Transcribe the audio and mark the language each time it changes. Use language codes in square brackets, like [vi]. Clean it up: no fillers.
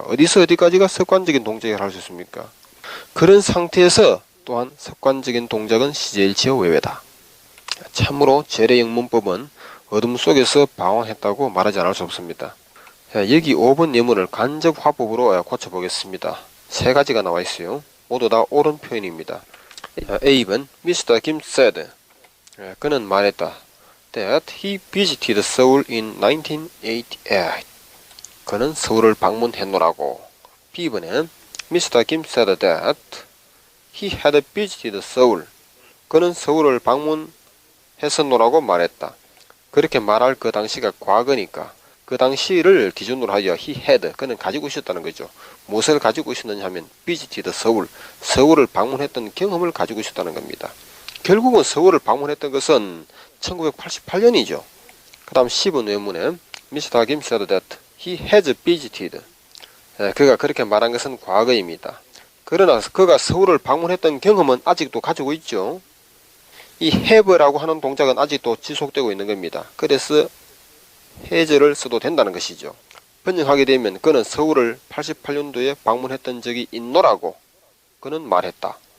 [ko] 어디서 어디까지가 습관적인 동작을 할 수 있습니까? 그런 상태에서 또한 습관적인 동작은 시제일치의 외외다. 참으로 재래영문법은 어둠 속에서 방황했다고 말하지 않을 수 없습니다. 여기 5번 예문을 간접화법으로 고쳐보겠습니다. 세 가지가 나와 있어요. 모두 다 옳은 표현입니다. [en] A번 Mr. Kim said. [ko] 그는 말했다. [en] That he visited Seoul in 1988. [ko] 그는 서울을 방문했노라고. B번에 Mr. [en] Kim said that he had visited Seoul. [ko] 그는 서울을 방문했었노라고 말했다. 그렇게 말할 그 당시가 과거니까 그 당시를 기준으로 하여 [en] he had. [ko] 그는 가지고 있었다는 거죠. 무엇을 가지고 있었느냐 하면 [en] visited Seoul. [ko] 서울을 방문했던 경험을 가지고 있었다는 겁니다. 결국은 서울을 방문했던 것은 1988년이죠. 그 다음 10번 외문에 Mr. [en] Kim said that he has visited. [ko] 그가 그렇게 말한 것은 과거입니다. 그러나 그가 서울을 방문했던 경험은 아직도 가지고 있죠. 이 have라고 하는 동작은 아직도 지속되고 있는 겁니다. 그래서 has를 써도 된다는 것이죠. 번역하게 되면 그는 서울을 88년도에 방문했던 적이 있노라고 그는 말했다.